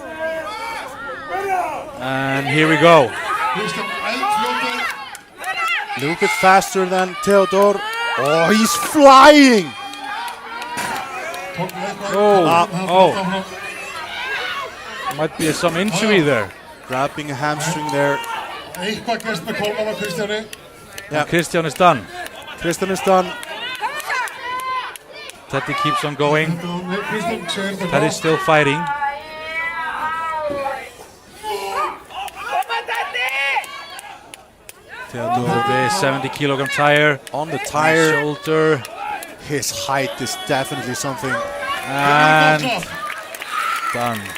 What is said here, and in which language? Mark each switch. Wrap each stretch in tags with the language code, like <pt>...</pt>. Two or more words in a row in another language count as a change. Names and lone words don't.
<en>And here we go. A little bit faster than Theodor. Oh, he's flying! Might be some injury there. Grabbing a hamstring there.</en> <is>Eitthvað gerst með Kolman og Kristjáni.</is> <en>Yeah. Kristján is done. Kristján is done. Teddy keeps on going.</en> <is>Kristján segir þetta.</is> <en>Teddy's still fighting. Theodor The 70 kilogram tire on the tire. Shoulder. His height is definitely something. And done.</en>